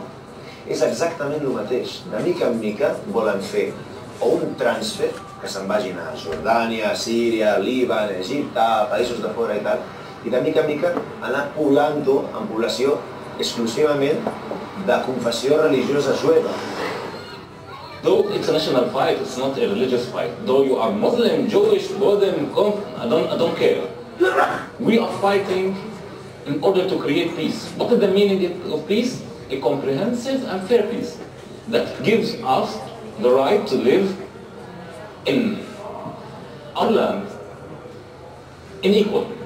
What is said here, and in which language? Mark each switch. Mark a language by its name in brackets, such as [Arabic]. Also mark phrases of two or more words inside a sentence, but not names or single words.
[Catalan] És exactament el mateix. De mica en mica volen fer o un transfer, que se'n vagin a Jordània, Síria, Líban, Egipte, països de fora i tal, i de mica en mica anar poblant-ho en població exclusivament de confessió religiosa jueva. [English] Though it's a national fight, it's not a religious fight. Though you are Muslim, Jewish, Buddhist, I don't care. We are fighting in order to create peace. What is the meaning of peace? A comprehensive and fair peace that gives us the right to live in our land in equal.